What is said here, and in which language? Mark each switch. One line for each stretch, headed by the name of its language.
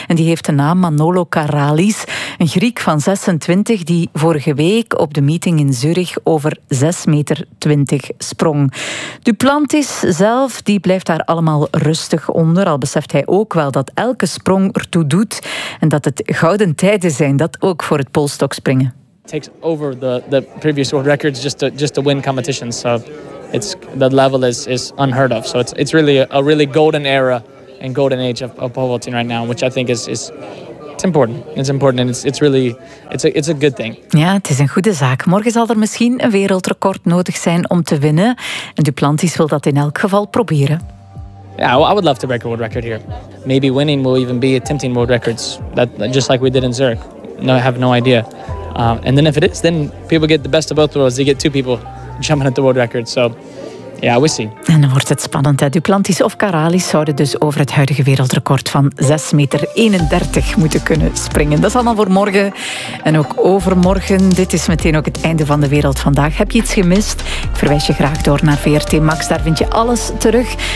Dutch: En die heeft de naam Manolo Karalis, een Griek van 26 die vorige week op de meeting in Zürich over 6,20 meter sprong. Duplantis zelf, die blijft daar allemaal rustig onder, al beseft hij ook wel dat elke sprong ertoe doet en dat het gouden tijden zijn, dat ook voor het polstokspringen.
English: It takes over the previous world records just to win competitions. So it's the level is unheard of. So it's really a really golden era and golden age of pole vaulting right now, which I think is it's important. It's important and it's a good thing.
Dutch: Ja, het is een goede zaak. Morgen zal er misschien een wereldrecord nodig zijn om te winnen. En Duplantis wil dat in elk geval proberen.
English: Yeah, well, I would love to break a world record here. Maybe winning will even be attempting world records. That just like we did in Zurich. No, I have no idea. And then if it is, then people get the best of both worlds. They get two people jumping at the world record. So, yeah, we'll see.
Dutch: En dan wordt het spannend, hè? Duplantis of Karalis zouden dus over het huidige wereldrecord van 6,31 meter moeten kunnen springen. Dat is allemaal voor morgen en ook overmorgen. Dit is meteen ook het einde van de wereld vandaag. Heb je iets gemist? Ik verwijs je graag door naar VRT Max. Daar vind je alles terug.